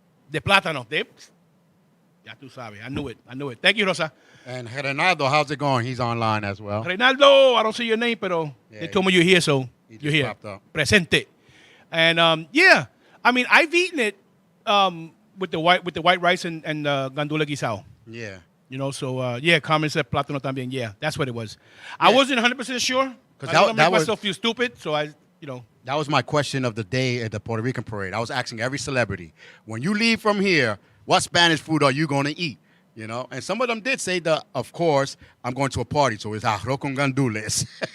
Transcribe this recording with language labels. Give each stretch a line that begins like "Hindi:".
Spanish: De plátano. Ya tú sabes.
English: I knew it. Thank you, Rosa. And Reynaldo, how's it going? He's online as well. Reynaldo, I don't see your name, pero they told me you're here, so you're here. Popped up.
Spanish: Presente.
English: And yeah, I mean, I've eaten it with the white rice and gandula guisao. Yeah. So yeah, Carmen said plátano también. Yeah, that's what it was. I wasn't 100% sure. Because I don't make myself feel stupid, so That was my question of the day at the Puerto Rican Parade. I was asking every celebrity, when you leave from here, what Spanish food are you going to eat? And some of them did say that, of course, I'm going to a party, so it's arroz con gandules.